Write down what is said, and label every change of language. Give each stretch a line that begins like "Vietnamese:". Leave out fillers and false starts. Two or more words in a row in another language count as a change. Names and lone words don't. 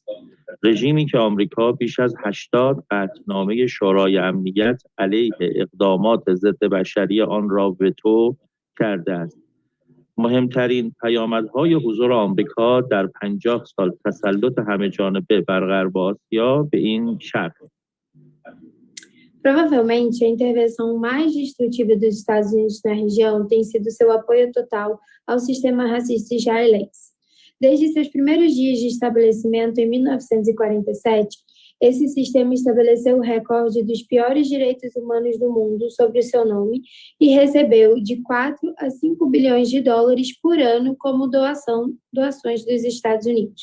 Persian: رژیمی که آمریکا بیش از 80 قطعنامه شورای امنیت علیه اقدامات ضد بشری آن را وتو کرده است. مهمترین پیامدهای حضور آمریکا در 50 سال تسلط همه‌جانبه بر غرب آسیا به این شکل.
Portuguese: Provavelmente, a intervenção mais destrutiva dos Estados Unidos na região tem sido seu apoio total ao sistema racista israelense. Desde seus primeiros dias de estabelecimento em 1947, esse sistema estabeleceu o recorde dos piores direitos humanos do mundo sobre o seu nome e recebeu de 4 a 5 bilhões de dólares por ano como doações dos Estados Unidos.